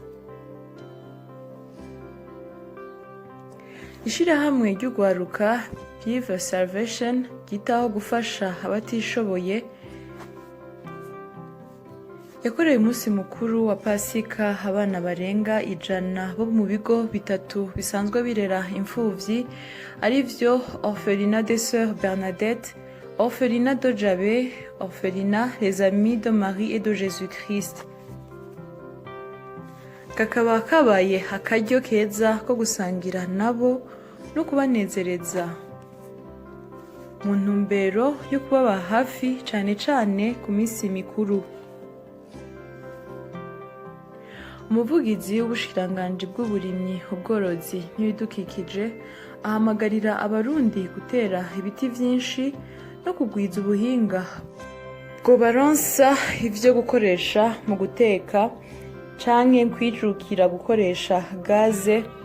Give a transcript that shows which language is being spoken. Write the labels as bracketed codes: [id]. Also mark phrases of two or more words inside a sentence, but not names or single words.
[rn] Ishirahamwe ry'ugwaruka Give Salvation ryitaho gufasha abatishoboye yakoreye umunsi mukuru wa Pasika abana barenga 100 bo mu bigo bitatu bisanzwe birera imfuvyi arivyo Orphelinat des Sœurs Bernadette, Orphelinat de Jabe, Orphelinat Les Amis de Marie et de Jésus-Christ. Kakaba kabaye akaryo keza ko gusangira nabo no kubanezereza mu ntumbero yo kubaba hafi cane cane ku minsi mikuru. Umuvugizi w'ubushikiranganji bw'uburimyi, ubworozi n'ibidukikije ahamagarira abarundi gutera ibiti vyinshi no kugwiza ubuhinga bwo baronsa ivyo gukoresha mu guteka canke kwijukira gukoresha gaze.